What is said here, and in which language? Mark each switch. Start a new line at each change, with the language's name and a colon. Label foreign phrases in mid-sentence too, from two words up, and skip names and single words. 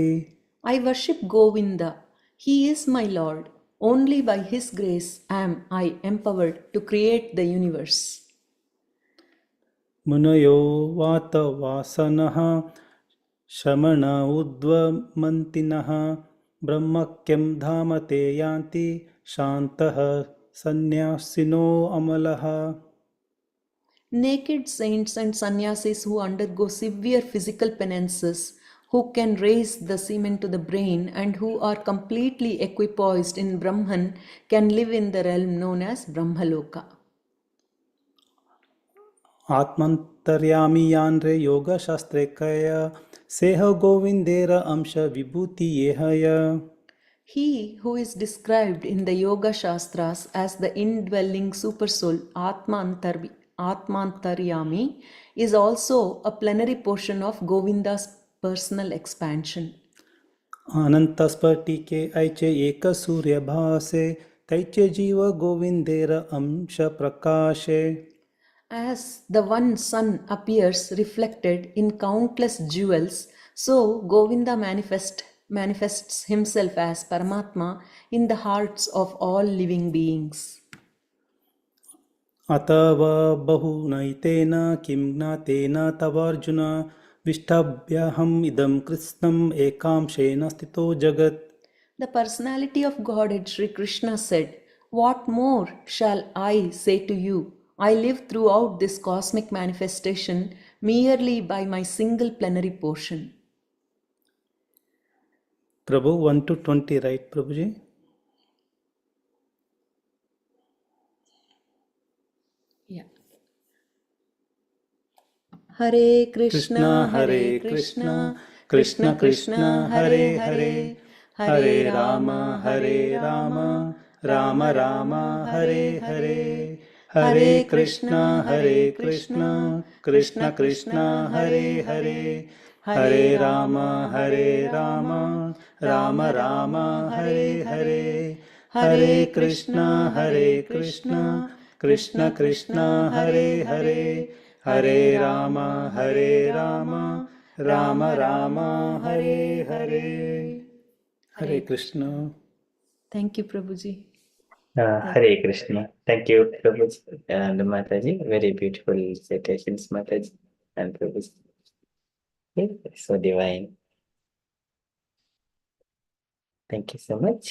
English: I worship Govinda. He is my Lord. Only by his grace am I empowered to create the universe.
Sanskrit: मुनयो वात वासनः शमण उद्वमंतिनः ब्रह्मक्यं धाम ते यांति शांतः सन्यासिनो अमलः.
English: Naked saints and sannyasis who undergo severe physical penances, who can raise the semen to the brain, and who are completely equipoised in Brahman, can live in the realm known as Brahmaloka.
Bangla: আত্মন্তর্যামি যানরে যোগ শাস্ত্রে কয় সেহ গোবিন্দের অংশ বিভূতি যেহয়.
English: He who is described in the Yoga Shastras as the indwelling supersoul Atmantaryami is also a plenary portion of Govinda's personal expansion.
Bangla: অনন্ত স্ফটিকে ঐছে এক সূর্য ভাসে তৈছে জীব গোবিন্দের অংশ প্রকাশে.
English: As the one sun appears reflected in countless jewels, so Govinda manifests himself as Paramatma in the hearts of all living beings.
Sanskrit: अथवा बहुनैतेन किं ज्ञातेन तवार्जुन विष्ठभ्यहं इदं कृत्स्नं एकांशेन स्थितो जगत्.
English: The personality of Godhead Sri Krishna said, "What more shall I say to you? I live throughout this cosmic manifestation merely by my single plenary portion." Prabhu 1 to 20, right, Prabhuji? Yeah. Hare Krishna, Hare Krishna, Krishna Krishna, Hare Hare, Hare Rama, Hare Rama, Rama Rama, Hare Hare. Hare Krishna, Hare Krishna, Krishna Krishna, Hare Hare, Hare Rama, Hare Rama, Rama Rama, Hare Hare. Hare Krishna, Hare Krishna, Krishna Krishna, Hare Hare, Hare Rama, Hare Rama, Rama Rama, Hare Hare. Hare Krishna. Thank you, Prabhuji. Hare Krishna. Thank you, Prabhuji and Mataji. Very beautiful citations, Mataji and Prabhuji. Okay, so divine. Thank you so much.